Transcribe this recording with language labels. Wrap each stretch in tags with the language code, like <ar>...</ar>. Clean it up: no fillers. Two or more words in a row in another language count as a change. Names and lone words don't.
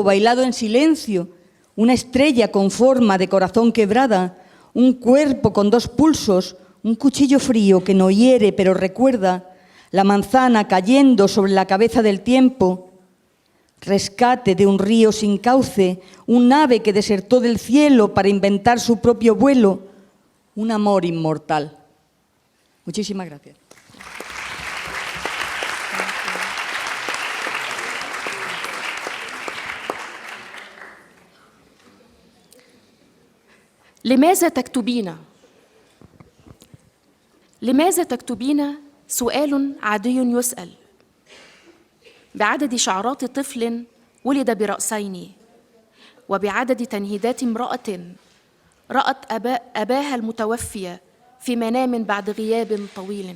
<es>bailado en silencio, una estrella con forma de corazón quebrada, un cuerpo con 2 pulsos, un cuchillo frío que no hiere pero recuerda, la manzana cayendo sobre la cabeza del tiempo, rescate de un río sin cauce, un ave que desertó del cielo para inventar su propio vuelo, un amor inmortal. Muchísimas gracias.</es> <ar>لماذا تكتبين؟ لماذا تكتبين؟ سؤال عادي يسأل بعدد شعرات طفل ولد برأسين، وبعدد تنهيدات امرأة رأت أباها المتوفي في منام بعد غياب طويل.</ar>